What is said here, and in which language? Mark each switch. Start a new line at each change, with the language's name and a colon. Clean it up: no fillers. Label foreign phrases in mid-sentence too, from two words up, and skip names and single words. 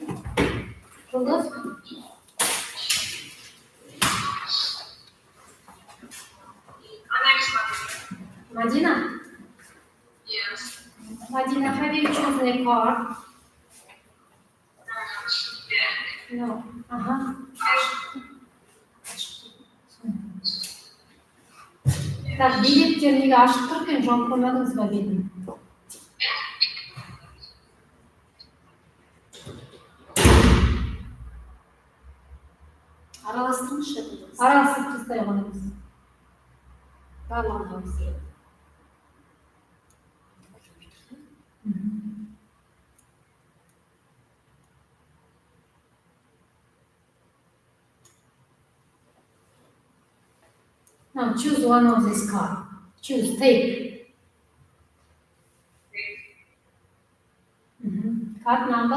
Kazakh: Жұлдыз? Madina?
English: Yes. Madina, have you chosen a car? No.
Kazakh: Ага. Так, билеттер неге ашық тұр екен, жауып қоймадыңыз ба бетін? Араластырыңызшы. Араластырып тастай қойыңыз. Барлығын араластырып.
English: Now choose one of this car. Choose, take. Card number?